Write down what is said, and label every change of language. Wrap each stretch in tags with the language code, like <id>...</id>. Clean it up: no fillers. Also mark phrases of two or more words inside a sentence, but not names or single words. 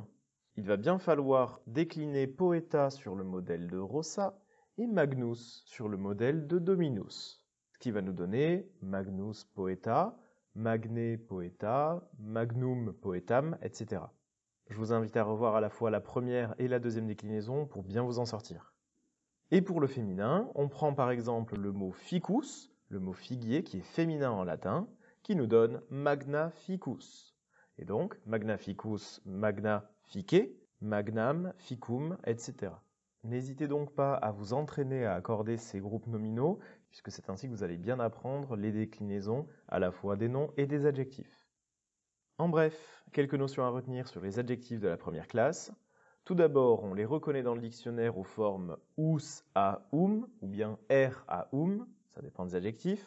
<fr>Il va bien falloir décliner Poeta sur le modèle de Rossa et Magnus sur le modèle de Dominus, ce qui va nous donner</fr> <la>Magnus Poeta, Magne Poeta, Magnum Poetam,</la> <fr>etc. Je vous invite à revoir à la fois la première et la deuxième déclinaison pour bien vous en sortir. Et pour le féminin, on prend par exemple le mot ficus, le mot figuier qui est féminin en latin, qui nous donne</fr> <la>magna ficus. Et donc, magna ficus, magna fice, magnam, ficum,</la> <fr>etc. N'hésitez donc pas à vous entraîner à accorder ces groupes nominaux, puisque c'est ainsi que vous allez bien apprendre les déclinaisons à la fois des noms et des adjectifs. En bref, quelques notions à retenir sur les adjectifs de la première classe. Tout d'abord, on les reconnaît dans le dictionnaire aux formes us à ou bien r à ça dépend des adjectifs.</fr>